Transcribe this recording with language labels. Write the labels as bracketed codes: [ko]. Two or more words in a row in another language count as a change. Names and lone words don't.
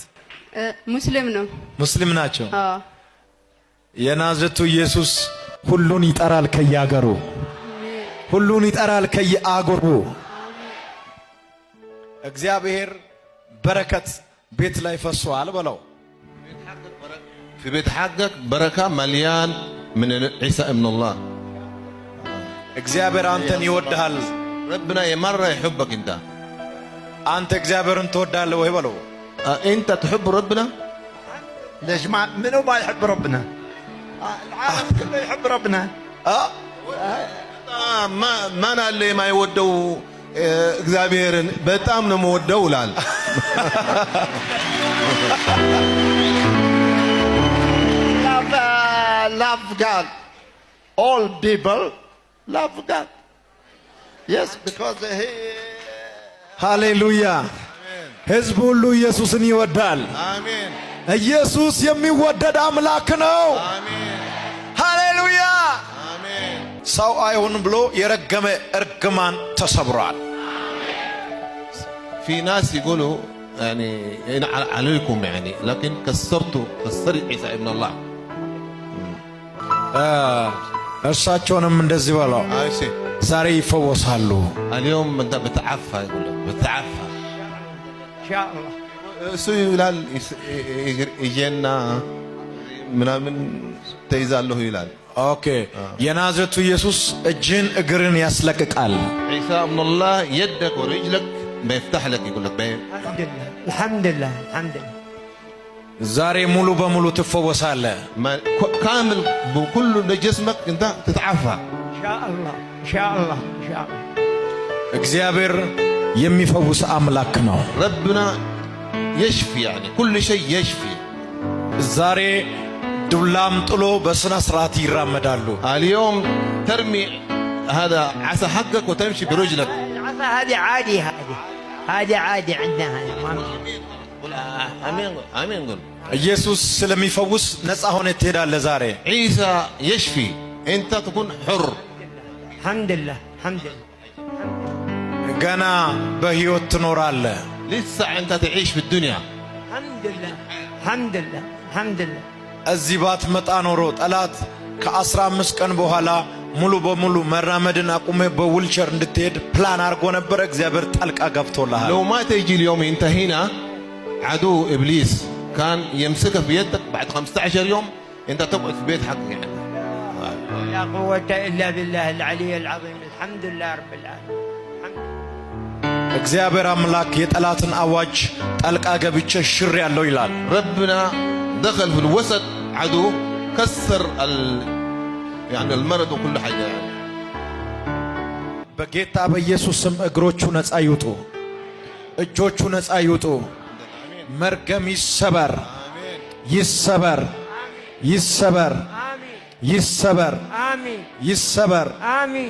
[am] ሙስሊም ነው። ሙስሊም ናቸው። አዎ የናዝሬቱ ኢየሱስ ሁሉን ይጠራል ከያገሩ ሁሉን ይጠራል ከየአገሩ። እግዚአብሔር በረከት ቤት ላይ ፈሷል በለው። [ar] في بيت حقك بركة مليان من عيسى ابن الله [am] እግዚአብሔር አንተን ይወድሃል። [ar] ربنا مرة يحبك [am] አንተ እግዚአብሔርን ትወዳለህ ወይ በለው። [ar] انت تحب ربنا؟ ليش منو ما يحب ربنا؟ العالم كله يحب ربنا. ما انا اللي ما يودوا [am] እግዚአብሔርን በጣም ነው የምወደው ይላል። [en] Love God. All people love God. Yes, because he. [am] ሃሌሉያ ህዝብ ሁሉ ኢየሱስን ይወዳል። አሜን። ኢየሱስ የሚወደድ አምላክ ነው። አሜን። ሃሌሉያ አሜን። ሰው አይሁን ብሎ የረገመ እርግማን ተሰብሯል። [ar] في ناس يقولوا يعني عليكم يعني لكن كسرت عيسى ابن الله [am] እርሳቸውንም እንደዚህ በለው ዛሬ ይፈወሳሉ። [ar] اليوم انت بتعفى يقول لك بتعفى ان شاء الله እሱ ይላል ይጀና ምናምን ተይዛለሁ ይላል። ኦኬ የናዝሬቱ ኢየሱስ እጅን እግርን ያስለቅቃል። عيسى ابن الله يدك ورجلك بيفتح لك يقول لك الحمد لله الحمد لله الحمد لله [am] ዛሬ ሙሉ በሙሉ ትፈወሳለህ። [ar] كامل بكل جسمك انت تتعافى ان شاء الله ان شاء الله ان شاء الله [am] እግዚአብሔር የሚፈውስ አምላክ ነው። [ar] ربنا يشفي يعني كل شيء يشفي [am] ዛሬ ዱላም ጥሎ በስነ ስርዓት ይራመዳሉ። [ar] اليوم ترمي هذا عصا حقك وتمشي برجلك العصا هذه عادي هذه عادي عندنا امين امين قول [am] ኢየሱስ ስለሚፈውስ ነፃ ሆነ ትሄዳለህ። ዛሬ [ar] عيسى يشفي انت تكون حر الحمد لله الحمد لله [am] ገና በህይወት ትኖራለህ። [ar] لسه انت تعيش في الدنيا الحمد لله الحمد لله الحمد لله [am] እዚህ ባትመጣ ኖሮ ጠላት ከ15 ቀን በኋላ ሙሉ በሙሉ መራመድን አቁመ በዊልቸር እንድትሄድ ፕላን አድርጎ ነበር። እግዚአብሔር ጣልቃ ገብቶልሃል። [ar] لو ما تيجي اليوم انت هنا عدو ابليس كان يمسكك بيدك بعد 15 يوم انت تقعد في بيت حقك يعني لا قوة إلا بالله العلي العظيم الحمد لله رب العالمين [am] እግዚአብሔር አምላክ የጠላትን አዋጅ ጣልቃ ገብቼ ሽር ያለው ይላል። [ar] ربنا دخل في الوسط عدو كسر يعني المرض وكل حاجة يعني [am] በጌታ በኢየሱስ ስም እግሮቹ ነፃ ይውጡ፣ እጆቹ ነፃ ይውጡ። መርገም ይሰበር ይሰበር ይሰበር ይሰበር [ar] آمين [am] ይሰበር። [ar] آمين